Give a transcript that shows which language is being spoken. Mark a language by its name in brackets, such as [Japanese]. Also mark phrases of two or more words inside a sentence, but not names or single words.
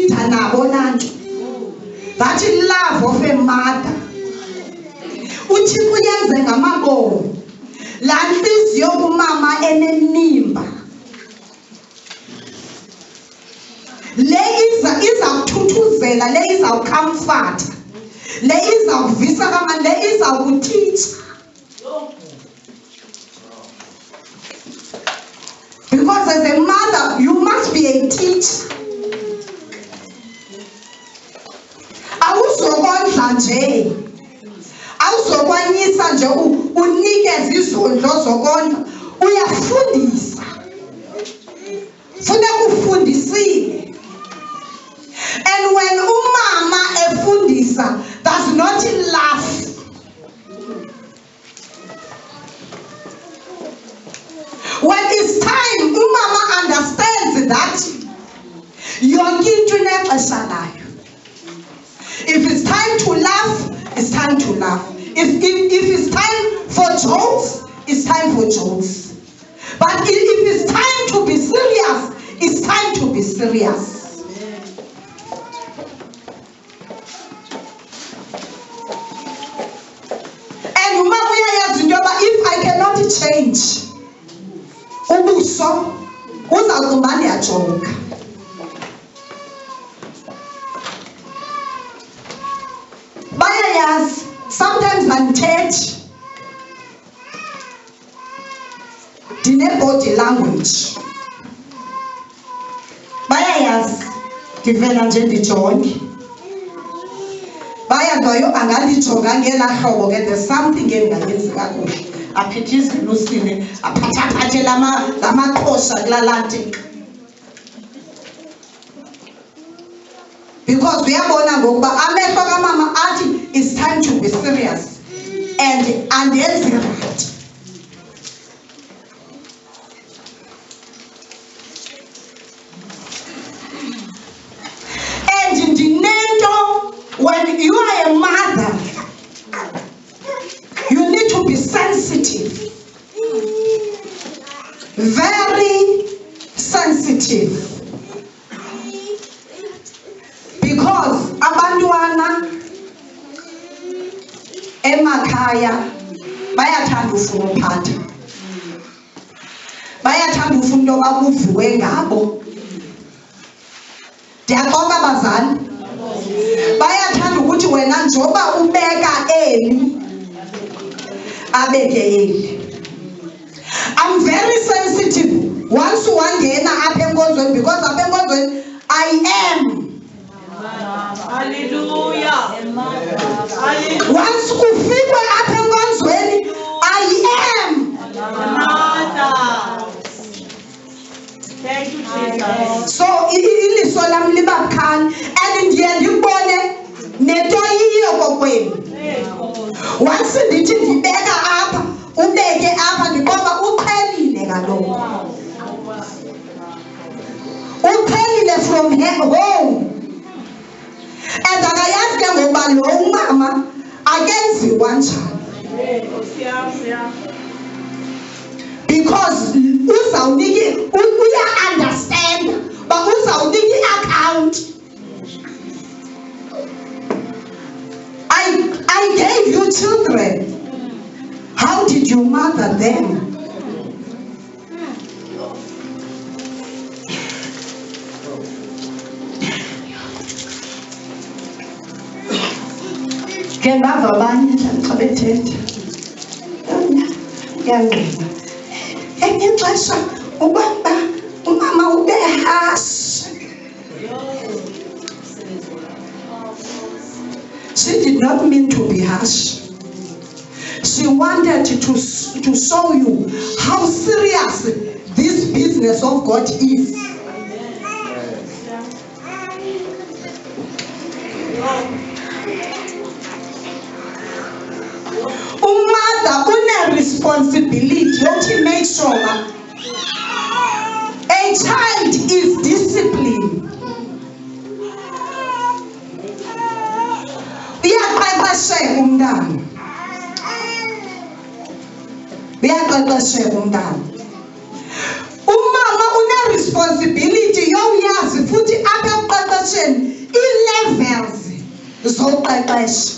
[Xhosa] nabo nanto. [English] That is love of a mother. [Xhosa] Uthixo uyenze ngamabomo. Laa ntliziyo kumama enenimba. Le izawuthuthuzela, le izawucomforta, le izawuvisa kamani, le izawutitsha. [English] Because as a mother, you must be a teacher. [Xhosa] Awuzokondla nje. Awuzokwanyisa nje unikeze izondlo zokondla. Uyafundisa. Funeka ufundisile. [English] And when [Xhosa] umama efundisa, [English] does not laugh. When it's time, umama understands that [Xhosa] yonke into inexesha layo. [English] If it's time to laugh, it's time to laugh. If it's time for jokes, it's time for jokes. But if it's time to be serious, it's time to be serious. [Xhosa] And umama uyayazi into yoba [English] if I cannot change [Xhosa] ubuso uzawuba ndiyajoka. Bayayazi sometimes andithethi, ndine-body language. Bayayazi ndivela nje ndijonge. Bayazayo angandijonga ngelaa hlobo ke [English] there's something [Xhosa] endingayenzi kakuhle. Aphithise lusini, aphathaphathe lamaqhosha kulaa nto. [English] Because [Xhosa] uyabona ngokuba amehlo kamama athi [English] it's time to be serious and andenzi right. And ndinento, when you are a mother, you need to be sensitive. Very sensitive. [Xhosa] Because abantwana emakhaya bayathanda ufuna uphatha. Bayathanda ufuna into yoba kuvuwe ngabo. Ndiyaxoka bazali. Bayathanda ukuthi wena njoba ubeka eli abeke eli. [English] I'm very sensitive once [Xhosa] wangena apha enkonzweni, [English] because [Xhosa] apha enkonzweni [English] I am. Hallelujah. Once [Xhosa] ufikwe apha enkonzweni [English] I am. Thank you, Jesus. [Xhosa] So iliso lam liba bukhali and ndiye ndibone nento yiyo kokwenu. Once ndithi ndibeka apha ubeke apha ndiqonda uqhelile kaloku. [English] Uqhelile from home. [Xhosa] And akayazi ke ngoba lo umama akenziwa njani. Because uzawunika uya understand but uzawunika account. [English] I gave you children. How did you mother them? [Xhosa] Ke bava abanye xa bethetha. Yangqina. Enye ixesha ubaba umama ube harsh. [English] She did not mean to be harsh. She wanted to show you how serious this business of God is. [Xhosa] Umother une [English] responsibility to make sure a child is disciplined. [Xhosa] Uyaqeqesheka umntana. Uyaqeqesheka umntana. Umama une responsibility yoyazi futhi apha eqeqesheni zoqeqesha.